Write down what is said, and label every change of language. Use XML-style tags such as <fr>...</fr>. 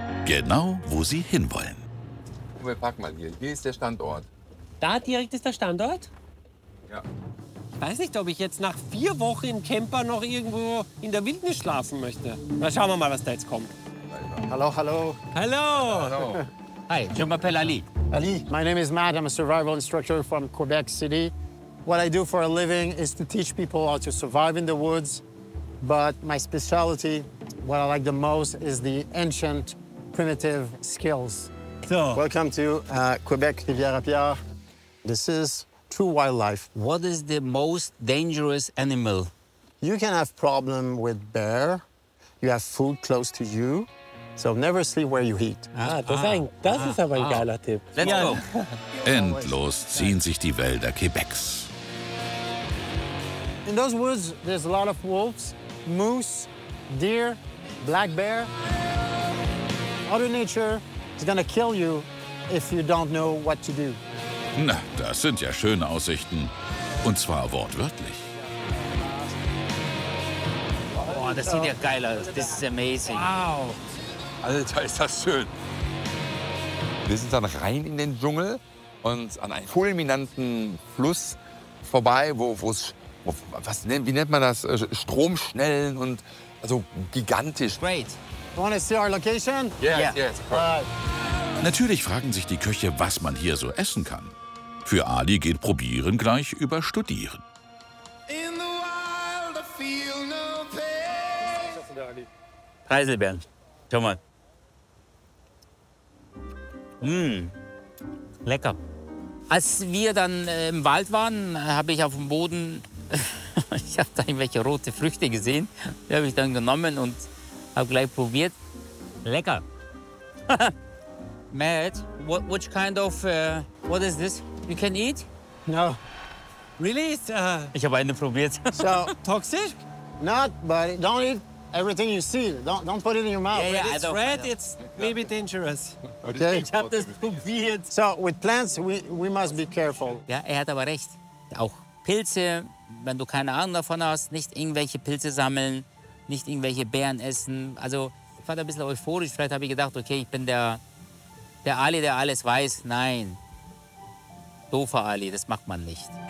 <de>Genau, wo sie hinwollen. Und wir packen mal hier. Hier ist der Standort. Da direkt ist der Standort? Ja. Ich weiß nicht, ob ich jetzt nach 4 Wochen im Camper noch irgendwo in der Wildnis schlafen möchte. Na, schauen wir mal, was da jetzt kommt.</de> <en>Hello, hello.</en> <de>Hallo! Hallo.</de> <fr>Hi, je m'appelle Ali.</fr> <en>Ali, my name is Matt. I'm a survival instructor from Quebec City. What I do for a living is to teach people how to survive in the woods. But my specialty, what I like the most, is the ancient, primitive skills. So, Welcome to Quebec Rivière-à-Pierre. This is true wildlife. What is the most dangerous animal? You can have problem with bear. You have food close to you. So never sleep where you eat.</en> <de>das ist aber ein geiler Tipp.</de> <en>Let's go.</en> <de>Endlos ziehen sich die Wälder Quebecs.</de> <en>In those woods, there's a lot of wolves, moose, deer, black bear. Mother Nature is gonna kill you if you don't know what to do.</en> <de>Na, das sind ja schöne Aussichten. Und zwar wortwörtlich. Oh, das sieht ja geil aus. Das ist amazing. Wow. Alter, ist das schön. Wir sind dann rein in den Dschungel und an einem fulminanten Fluss vorbei, wie nennt man das? Stromschnellen und also gigantisch.</de> <en>Great. You wanna see our location? Yeah. yes. Alright.</en> <de>Natürlich fragen sich die Köche, was man hier so essen kann. Für Ali geht Probieren gleich über Studieren. Preiselbeeren. Schau mal. Lecker. Als wir dann im Wald waren, habe ich auf dem Boden, ich habe da irgendwelche rote Früchte gesehen. Die habe ich dann genommen und habe gleich probiert. Lecker.</de> <en>Matt, which kind of, what is this? You can eat? No. Really?</en> <de>Ich habe eine probiert.</de> <en>So,</en> <de>Toxisch?</de> <en>not, but don't eat everything you see. Don't put it in your mouth. Yeah, It's I don't- red, it's maybe dangerous. Okay?</en> <de>Ich habe das probiert.</de> <en>So, with plants, we must be careful.</en> <de>Ja, er hat aber recht. Auch Pilze, wenn du keine Ahnung davon hast, nicht irgendwelche Pilze sammeln, nicht irgendwelche Beeren essen. Also ich war da ein bisschen euphorisch. Vielleicht habe ich gedacht, okay, ich bin der Ali, der alles weiß. Nein, doofer Ali, das macht man nicht.</de>